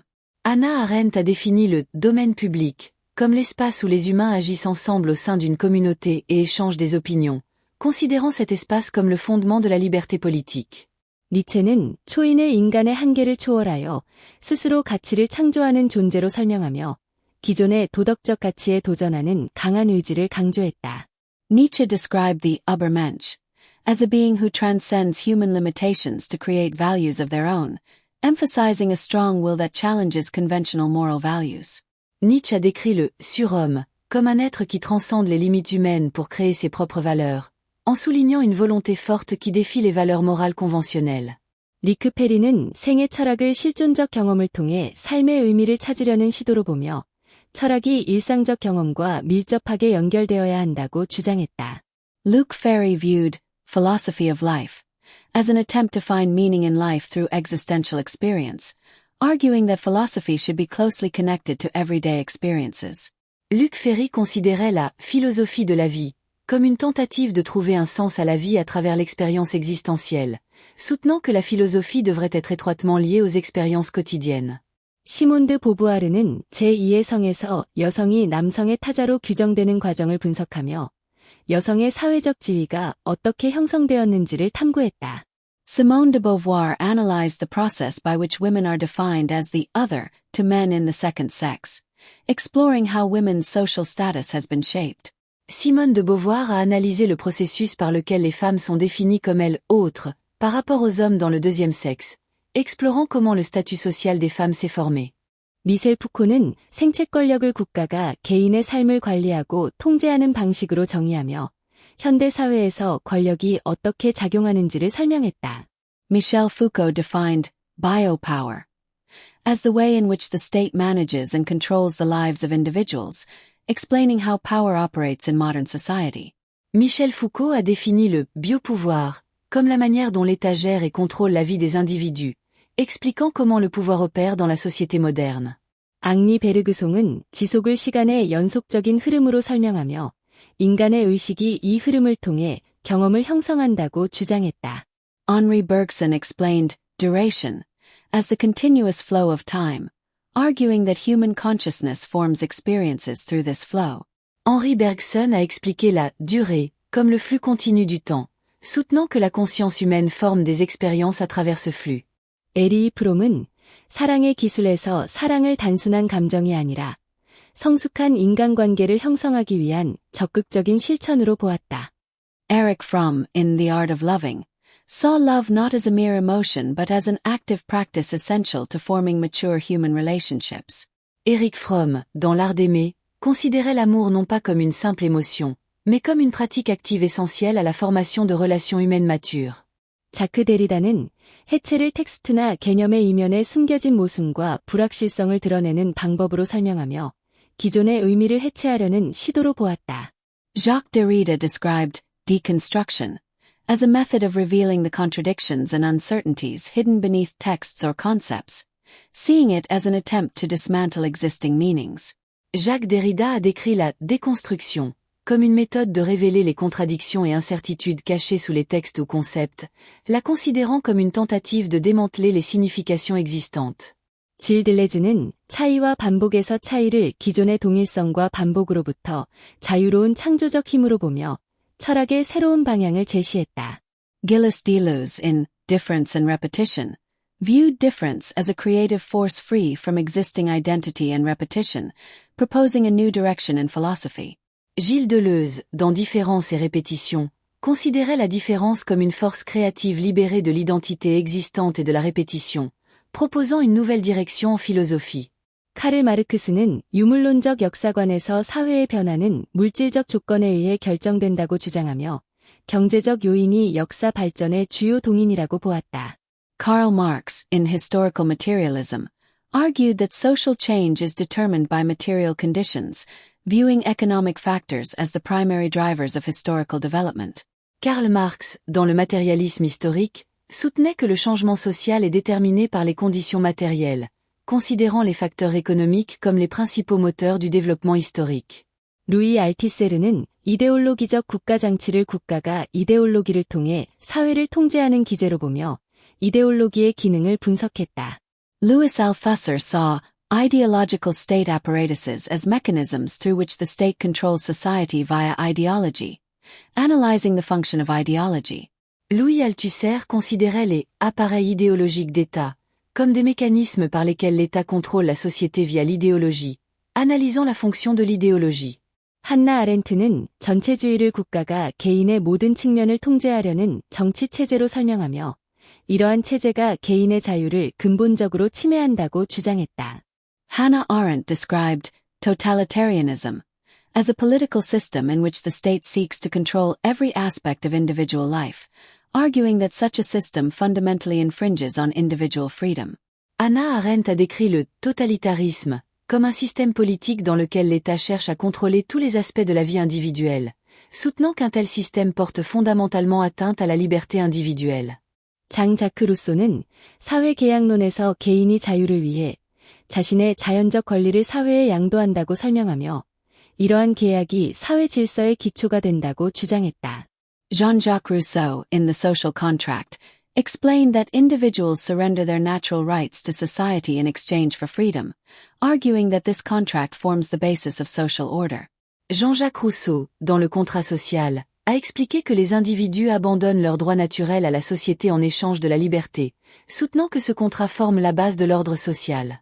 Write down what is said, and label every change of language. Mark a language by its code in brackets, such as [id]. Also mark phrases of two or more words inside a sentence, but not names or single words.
[fr] Hannah Arendt a défini le domaine public comme l'espace où les humains agissent ensemble au sein d'une communauté et échangent des opinions, considérant cet espace comme le fondement de la liberté politique. [ko] 니체는 초인을 인간의 한계를 초월하여 스스로 가치를 창조하는 존재로 설명하며 기존의 도덕적 가치에 도전하는 강한 의지를 강조했다. [en] Nietzsche described the Übermensch as a being who transcends human limitations to create values of their own, emphasizing a strong will that challenges conventional moral values. [fr] Nietzsche a décrit le surhomme comme un être qui transcende les limites humaines pour créer ses propres valeurs, en soulignant une volonté forte qui défie les valeurs morales conventionnelles. [ko] 리크 페리는 생애 철학을 실존적 경험을 통해 삶의 의미를 찾으려는 시도로 보며 철학이 일상적 경험과 밀접하게 연결되어야 한다고 주장했다. [en] Luc Ferry viewed philosophy of life as an attempt to find meaning in life through existential experience, arguing that philosophy should be closely connected to everyday experiences. [fr] Luc Ferry considérait la philosophie de la vie comme une tentative de trouver un sens à la vie à travers l'expérience existentielle, soutenant que la philosophie devrait être étroitement liée aux expériences quotidiennes. [ko] 시몬드 보부아르는 제2의 성에서 여성이 남성의 타자로 규정되는 과정을 분석하며 여성의 사회적 지위가 어떻게 형성되었는지를 탐구했다. [en] Simone de Beauvoir analyzed the process by which women are defined as the other to men in the second sex, exploring how women's social status has been shaped. [fr] Simone de Beauvoir a analysé le processus par lequel les femmes sont définies comme elles autres par rapport aux hommes dans le deuxième sexe, explorant comment le statut social des femmes s'est formé. [ko] 미셀 푸코는 생체 권력을 국가가 개인의 삶을 관리하고 통제하는 방식으로 정의하며 현대 사회에서 권력이 어떻게 작용하는지를 설명했다. [en] Michel Foucault defined biopower as the way in which the state manages and controls the lives of individuals, explaining how power operates in modern society. [fr] Michel Foucault a défini le biopouvoir comme la manière dont l'État gère et contrôle la vie des individus, expliquant comment le pouvoir opère dans la société moderne. [ko] 앙리 베르그송은 지속을 시간의 연속적인 흐름으로 설명하며 인간의 의식이 이 흐름을 통해 경험을 형성한다고 주장했다. [en] Henri Bergson explained duration as the continuous flow of time, arguing that human consciousness forms experiences through this flow. [fr] Henri Bergson a expliqué la durée comme le flux continu du temps, soutenant que la conscience humaine forme des expériences à travers ce flux. [ko] 에리 프롬은 사랑의 기술에서 사랑을 단순한 감정이 아니라 성숙한 인간관계를 형성하기 위한 적극적인 실천으로 보았다. [en] Erich Fromm, in The Art of Loving, saw love not as a mere emotion but as an active practice essential to forming mature human relationships. [fr] Erich Fromm, dans L'Art d'aimer, considérait l'amour non pas comme une simple émotion, mais comme une pratique active essentielle à la formation de relations humaines matures. [ko] 자크 데리다는 해체를 텍스트나 개념의 이면에 숨겨진 모순과 불확실성을 드러내는 방법으로 설명하며 기존의 의미를 해체하려는 시도로 보았다. [en] Jacques Derrida described deconstruction as a method of revealing the contradictions and uncertainties hidden beneath texts or concepts, seeing it as an attempt to dismantle existing meanings. [fr] Jacques Derrida a décrit la déconstruction comme une méthode de révéler les contradictions et incertitudes cachées sous les textes ou concepts, la considérant comme une tentative de démanteler les significations existantes. [ko] 질 들레즈는 차이와 반복에서 차이를 기존의 동일성과 반복으로부터 자유로운 창조적 힘으로 보며 철학의 새로운 방향을 제시했다. [en] Gilles Deleuze, in Difference and Repetition, viewed difference as a creative force free from existing identity and repetition, proposing a new direction in philosophy. [fr] Gilles Deleuze, dans Différence et répétition, considérait la différence comme une force créative libérée de l'identité existante et de la répétition, proposant une nouvelle direction en philosophie. [ko] 카를 마르크스는 유물론적 역사관에서 사회의 변화는 물질적 조건에 의해 결정된다고 주장하며 경제적 요인이 역사 발전의 주요 동인이라고 보았다. [en] Karl Marx, in Historical Materialism, argued that social change is determined by material conditions, viewing economic factors as the primary drivers of historical development. [fr] Karl Marx, dans le matérialisme historique, soutenait que le changement social est déterminé par les conditions matérielles, considérant les facteurs économiques comme les principaux moteurs du développement historique. [ko] 루이 알티세르는 이데올로기적 국가 장치를 국가가 이데올로기를 통해 사회를 통제하는 기제로 보며 이데올로기의 기능을 분석했다. [en] Louis Althusser saw ideological state apparatuses as mechanisms through which the state controls society via ideology, analyzing the function of ideology. [fr] Louis Althusser considérait les appareils idéologiques d'État comme des mécanismes par lesquels l'État contrôle la société via l'idéologie, analysant la fonction de l'idéologie. [ko] 한나 아렌트는 전체주의를 국가가 개인의 모든 측면을 통제하려는 정치 체제로 설명하며 이러한 체제가 개인의 자유를 근본적으로 침해한다고 주장했다. [en] Hannah Arendt described totalitarianism as a political system in which the state seeks to control every aspect of individual life, arguing that such a system fundamentally infringes on individual freedom. [fr] Hannah Arendt a décrit le totalitarisme comme un système politique dans lequel l'État cherche à contrôler tous les aspects de la vie individuelle, soutenant qu'un tel système porte fondamentalement atteinte à la liberté individuelle. [ko] 장 자크 루소는 사회계약론에서 개인이 자유를 위해 자신의 자연적 권리를 사회에 양도한다고 설명하며 이러한 계약이 사회 질서의 기초가 된다고 주장했다. [en] Jean-Jacques Rousseau, in The Social Contract, explained that individuals surrender their natural rights to society in exchange for freedom, arguing that this contract forms the basis of social order. [fr] Jean-Jacques Rousseau, dans Le Contrat social, a expliqué que les individus abandonnent leurs droits naturels à la société en échange de la liberté, soutenant que ce contrat forme la base de l'ordre social.